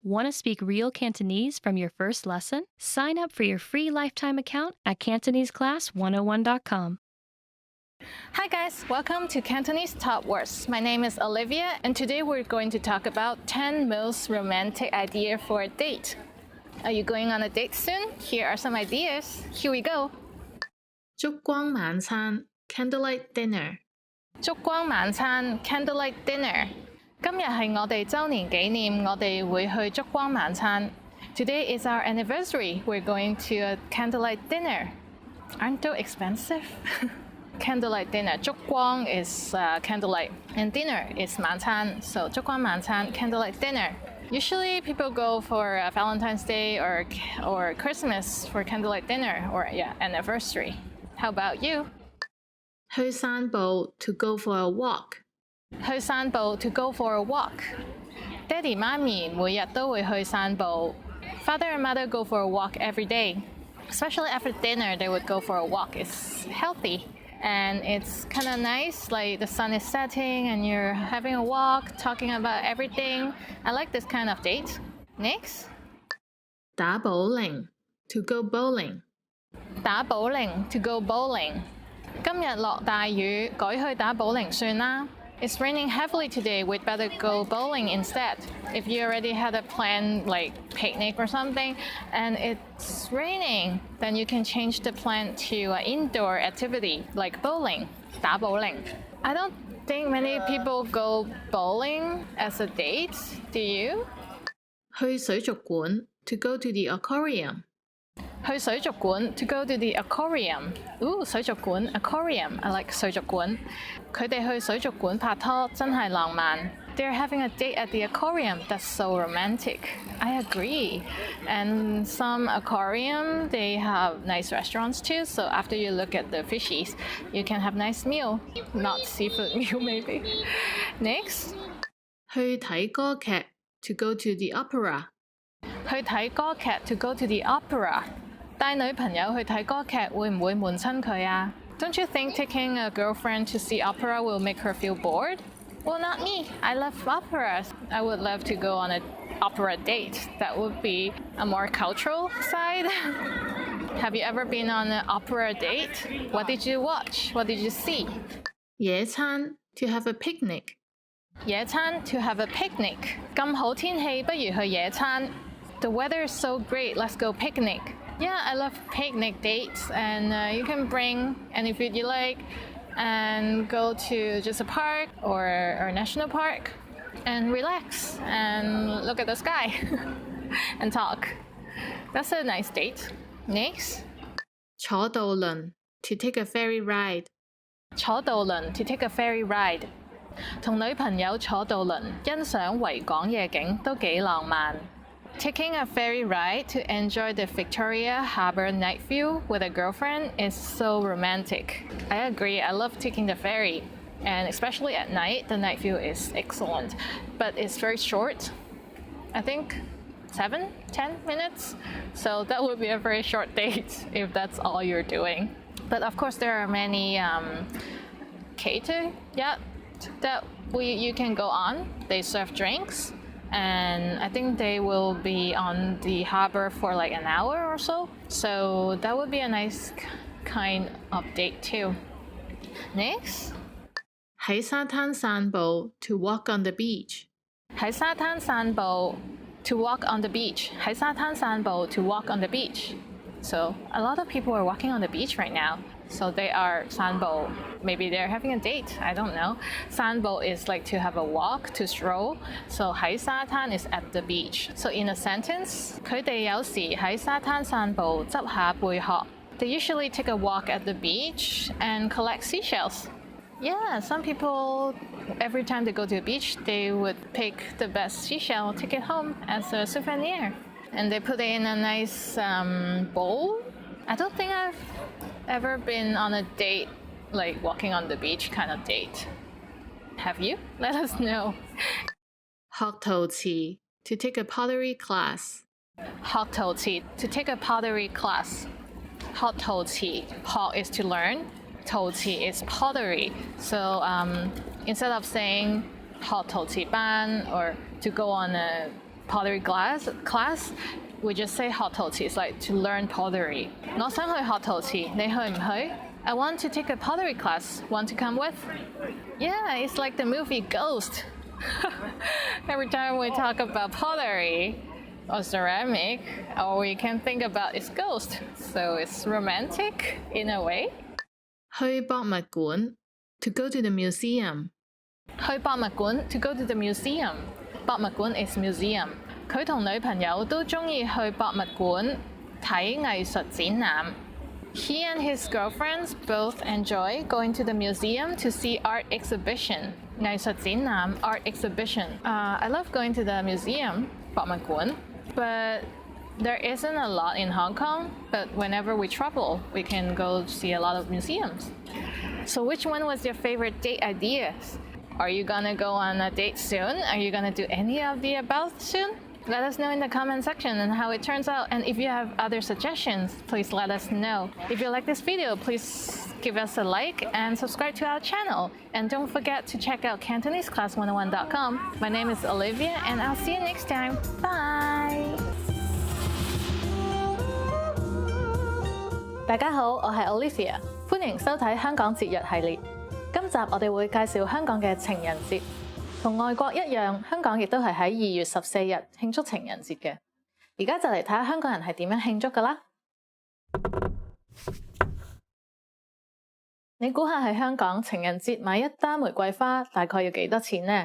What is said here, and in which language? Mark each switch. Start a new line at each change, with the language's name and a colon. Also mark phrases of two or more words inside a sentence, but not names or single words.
English: Want to speak real Cantonese from your first lesson? Sign up for your free lifetime account at CantoneseClass101.com. Hi guys, welcome to Cantonese Top Words. My name is Olivia and today we're going to talk about 10 most romantic ideas for a date. Are you going on a date soon? Here are some ideas. Here we go.
Cantonese: 燭光晚餐
English: candlelight dinner
Cantonese: 燭光晚餐
English: candlelight dinner.
Cantonese: 今日係我哋週年紀念，我哋會去燭光晚餐。
English: Today is our anniversary. We're going to a candlelight dinner. Aren't those expensive? Candlelight dinner. 燭光 is candlelight and dinner is 晚餐. So
Cantonese: 燭光晚餐
English: candlelight dinner. Usually people go for Valentine's Day or Christmas for candlelight dinner or anniversary. How about you?
Cantonese: 去散步
English: to go for a walk
Cantonese: 去散步
English: to go for a walk.
Cantonese: 爹哋媽咪每日都會去散步。
English: Father and mother go for a walk every day. Especially after dinner, they would go for a walk. It's healthy and it's kind of nice. Like the sun is setting and you're having a walk, talking about everything. I like this kind of date. Next.
Cantonese: 打保齡
English: to go bowling
Cantonese: 打保齡
English: to go bowling. 今日落大雨，改去打保齡算啦。 It's raining heavily today. We'd better go bowling instead. If you already had a plan like picnic or something and it's raining, then you can change the plan to an indoor activity like bowling,
Cantonese: 打保齡.
English: I don't think many people go bowling as a date. Do you?
Cantonese: 去水族館
English: to go to the aquarium
Cantonese: 去水族館
English: to go to the aquarium. Ooh, 水族館 aquarium. I like 水族館。
Cantonese: 佢哋去水族館拍拖真係浪漫。
English: They're having a date at the aquarium. That's so romantic. I agree. And some aquarium, they have nice restaurants too. So after you look at the fishies, you can have nice meal. Not seafood meal maybe. Next.
Cantonese: 去睇歌劇
English: to go to the opera
Cantonese: 去睇歌劇
English: to go to the opera.
Cantonese: 帶女朋友去睇歌劇會唔會悶親佢啊？
English: Don't you think taking a girlfriend to see opera will make her feel bored? Well, not me. I love operas. I would love to go on an opera date. That would be a more cultural side. Have you ever been on an opera date? What did you watch? What did you see? 野餐 to have a picnic 野餐 to have a picnic.
Cantonese: 咁好天氣，不如去野餐。
English: The weather is so great. Let's go picnic. Yeah, I love picnic dates, and you can bring any food you like and go to just a park or a national park and relax and look at the sky and talk. That's a nice date. Next.
Cantonese: 坐渡輪
English: to take a ferry ride
Cantonese: 坐渡輪
English: to take a ferry ride.
Cantonese: 同女朋友坐渡輪欣賞維港夜景都幾浪漫。
English: Taking a ferry ride to enjoy the Victoria Harbour night view with a girlfriend is so romantic. I agree, I love taking the ferry. And especially at night, the night view is excellent. But it's very short. I think 7-10 minutes. So that would be a very short date if that's all you're doing. But of course, there are many cater, that you can go on. They serve drinks. And I think they will be on the harbor for like an hour or so. So that would be a nice kind of date too. Next.
Cantonese: 喺沙灘散步
English: to walk on the beach
Cantonese: 喺沙灘散步
English: to walk on the beach.
Cantonese: 喺沙灘散步
English: to walk on the beach. So a lot of people are walking on the beach right now. So they are 散步. Maybe they're having a date. I don't know. 散步 is like to have a walk, to stroll. So
Cantonese: 喺沙灘
English: is at the beach. So in a sentence,
Cantonese: 佢哋有時喺沙灘散步執下貝殼.
English: They usually take a walk at the beach and collect seashells. Yeah, some people, every time they go to the beach, they would pick the best seashell, take it home as a souvenir. And they put it in a nice bowl. I don't think I've ever been on a date, like walking on the beach kind of date. Have you? Let us know.
Cantonese: 學陶瓷
English: to take a pottery class
Cantonese: 學陶瓷
English: to take a pottery class.
Cantonese: 學陶瓷
English: 學 is to learn. 陶瓷 is pottery. So instead of saying
Cantonese: 學陶瓷班
English: or to go on a pottery class, we just say
Cantonese: 學陶瓷
English: is like to learn pottery.
Cantonese: 我想去學陶瓷，你去唔去？
English: I want to take a pottery class. Want to come with? Yeah, it's like the movie Ghost. Every time we talk about pottery or ceramic, all we can think about is ghost. So it's romantic in a way.
Cantonese: 去博物館
English: to go to the museum.
Cantonese: 去博物館
English: to go to the museum. 博物館 is museum.
Cantonese: 佢同女朋友都鍾意去博物館睇藝術展覽。
English: He and his girlfriends both enjoy going to the museum to see art exhibition.
Cantonese: 藝術展覽
English: art exhibition. I love going to the museum 博物館, but there isn't a lot in Hong Kong. But whenever we travel, we can go see a lot of museums. So which one was your favorite date ideas? Are you gonna go on a date soon? Are you gonna do any of the above soon? Let us know in the comment section and how it turns out. And if you have other suggestions, please let us know. If you like this video, please give us a like and subscribe to our channel. And don't forget to check out CantoneseClass101.com. My name is Olivia, and I'll see you next time. Bye!
Cantonese: 大家好，我係 Olivia， 歡迎收睇香港節日系列。今集我哋會介紹香港嘅情人節。同外國一樣，香港亦都係喺2月14日慶祝情人節嘅。而家就嚟睇下香港人係點樣慶祝㗎啦！你估下喺香港情人節買一打玫瑰花大概要幾多錢呢？